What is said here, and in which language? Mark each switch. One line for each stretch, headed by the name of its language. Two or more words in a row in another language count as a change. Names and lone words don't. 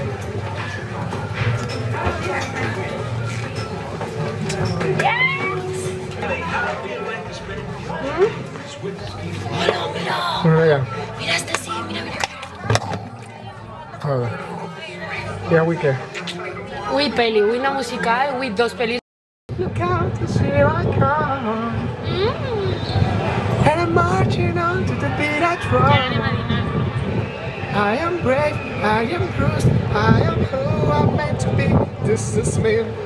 Catalan: Hola, mira! Mira, està sí, mira. A veure. I avui què? Avui peli, avui una musical, avui dos pel·lis.
English: Look out to see I come and I'm marching on to the beat I
Catalan: Ja anem
English: drum.
Catalan: a dinar.
English: I am brave, I am bruised, I am who I'm meant to be. This is me.